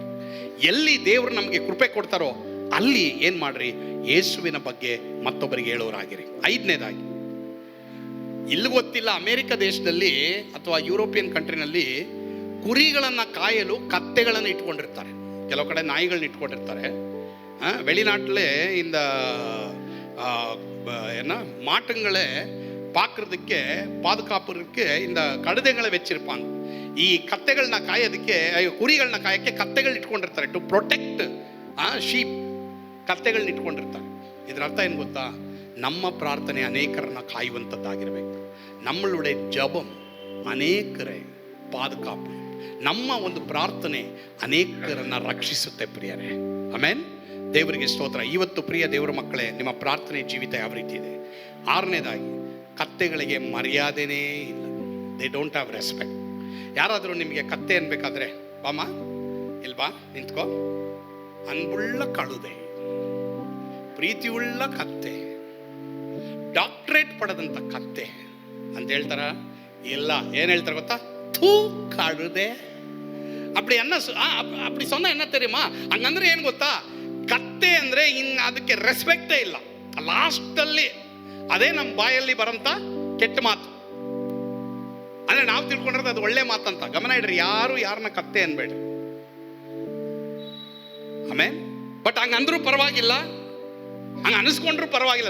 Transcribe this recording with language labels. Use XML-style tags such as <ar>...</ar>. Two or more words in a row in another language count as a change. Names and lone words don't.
<kn>ಎಲ್ಲಿ ದೇವರು ನಮಗೆ ಕೃಪೆ ಕೊಡ್ತಾರೋ ಅಲ್ಲಿ ಏನು ಮಾಡ್ರಿ, ಯೇಸುವಿನ ಬಗ್ಗೆ ಮತ್ತೊಬ್ಬರಿಗೆ ಹೇಳೋರಾಗಿರಿ. ಐದನೇದಾಗಿ, ಇಲ್ಲಿ ಗೊತ್ತಿಲ್ಲ, ಅಮೇರಿಕ ದೇಶದಲ್ಲಿ ಅಥವಾ ಯುರೋಪಿಯನ್ ಕಂಟ್ರಿನಲ್ಲಿ ಕುರಿಗಳನ್ನು ಕಾಯಲು ಕತ್ತೆಗಳನ್ನು ಇಟ್ಕೊಂಡಿರ್ತಾರೆ. ಕೆಲವು ಕಡೆ ನಾಯಿಗಳನ್ನ ಇಟ್ಕೊಂಡಿರ್ತಾರೆ.</kn> <ta>வெளிநாட்டில் இந்த என்ன மாட்டுங்களை பார்க்கறதுக்கு பாதுகாப்புக்கு இந்த கழுதைகளை வச்சிருப்பாங்க.</ta> <kn>ಈ ಕತ್ತೆಗಳನ್ನ ಕಾಯೋದಕ್ಕೆ, ಕುರಿಗಳನ್ನ ಕಾಯಕ್ಕೆ ಕತ್ತೆಗಳನ್ನ ಇಟ್ಕೊಂಡಿರ್ತಾರೆ.</kn> <en>to protect sheep</en> <kn>ಕತ್ತೆಗಳನ್ನ ಇಟ್ಕೊಂಡಿರ್ತಾರೆ. ಇದರ ಅರ್ಥ ಏನು ಗೊತ್ತಾ? ನಮ್ಮ ಪ್ರಾರ್ಥನೆ ಅನೇಕರನ್ನ ಕಾಯುವಂಥದ್ದಾಗಿರ್ಬೇಕು.</kn> <ta>நம்மளுடைய ஜபம்</ta> <kn>ಅನೇಕರೇ ಪಾದಕಾಪು. ನಮ್ಮ ಒಂದು ಪ್ರಾರ್ಥನೆ ಅನೇಕರನ್ನ ರಕ್ಷಿಸುತ್ತೆ ಪ್ರಿಯರೇ. ಆಮೆನ್. ದೇವರಿಗೆ ಸ್ತೋತ್ರ. ಇವತ್ತು ಪ್ರಿಯ ದೇವರ ಮಕ್ಕಳೇ, ನಿಮ್ಮ ಪ್ರಾರ್ಥನೆ ಜೀವಿತ ಯಾವ ರೀತಿ ಇದೆ? ಆರನೇದಾಗಿ, ಕತ್ತೆಗಳಿಗೆ ಮರ್ಯಾದೆನೇ ಇಲ್ಲ.</kn> <en>They don't have respect.</en> <kn>ಯಾರಾದರೂ ನಿಮಗೆ ಕತ್ತೆ ಅನ್ಬೇಕಾದ್ರೆ, ಬಾಮ ಇಲ್ವಾ, ನಿಂತ್ಕೋ,</kn> <ta>அன்புள்ள கழுதை,</ta> <kn>ಪ್ರೀತಿಯುಳ್ಳ ಕತ್ತೆ, ಡಾಕ್ಟ್ರೇಟ್ ಪಡೆದಂಥ ಕತ್ತೆ ಅಂತ ಹೇಳ್ತಾರ? ಇಲ್ಲ. ಏನು ಹೇಳ್ತಾರೆ ಗೊತ್ತಾ? ಥೂ ಕಳುದೆ.</kn> <ta>அப்படி என்ன அப்படி சொன்னா என்ன தெரியுமா?</ta> <kn>ಹಂಗಂದ್ರೆ ಏನು ಗೊತ್ತಾ? ಕತ್ತೆ ಅಂದ್ರೆ ಇನ್ನು ಅದಕ್ಕೆ ರೆಸ್ಪೆಕ್ಟೇ ಇಲ್ಲ. ಲಾಸ್ಟಲ್ಲಿ ಅದೇ ನಮ್ಮ ಬಾಯಲ್ಲಿ ಬರಂತ ಕೆಟ್ಟ ಮಾತು. ಅಂದ್ರೆ ನಾವು ತಿಳ್ಕೊಂಡಿರೋದು ಅದು ಒಳ್ಳೆ ಮಾತಂತ. ಗಮನ ಇಡ್ರಿ, ಯಾರು ಯಾರನ್ನ ಕತ್ತೆ ಅನ್ಬೇಡ್ರಿ. ಆಮೇಲೆ ಬಟ್ ಹಂಗಂದ್ರೂ ಪರವಾಗಿಲ್ಲ, ಹಂಗ ಅನಿಸ್ಕೊಂಡ್ರು ಪರವಾಗಿಲ್ಲ.</kn>